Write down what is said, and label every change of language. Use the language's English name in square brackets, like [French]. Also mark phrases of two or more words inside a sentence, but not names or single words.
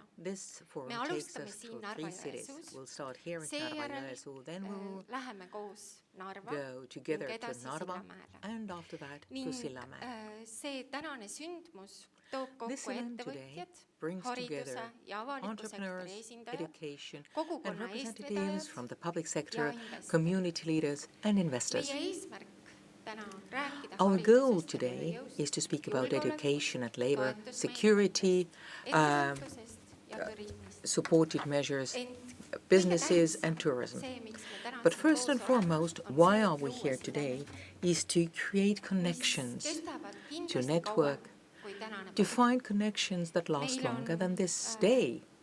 [Estonian] Me alustame siin Narva-Jõesuus, seejärel läheme koos Narva ning edasi Sillamäele. Ning see tänane sündmus toob kokku ettevõtjad, hariduse ja avaliku sektori esindajad, kogukonna eestvedajad ja investorid. Meie eesmärk [English] Our goal today is to speak about education and labor, security, supported measures, businesses and tourism. But first and foremost, why are we here today is to create connections, to network, to find connections that last longer than this day.